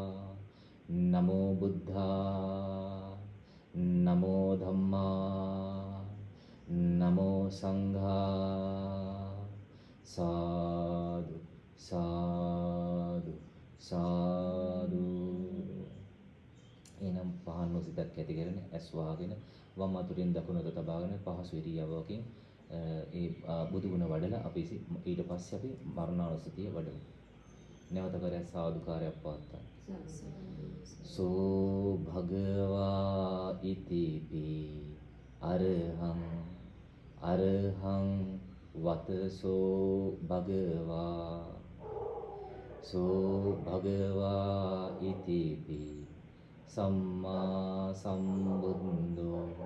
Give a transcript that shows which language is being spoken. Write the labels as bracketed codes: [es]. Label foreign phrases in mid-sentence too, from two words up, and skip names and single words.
[pi] නමෝ බුද්ධා නමෝ ධම්මා නමෝ සංඝා. [si] සාදු සාදු සාදු. එනම් පහන් වූ සිතක් ඇති කරගෙන ඇස් වහගෙන වම් අතුරින් දකුණට තබාගෙන පහසු ඉරියව්වකින් ඒ බුදු ගුණ වඩලා අපි ඊට පස්සේ අපි මරණානුස්සතිය වඩමු. නැවත කරේ සාදුකාරයක් පවත්තා. [pi] සෝ භගවා ඉතිපි අරහං අරහං වතසෝ භගවා සෝ භගවා ඉතිපි සම්මා සම්බුද්ධෝ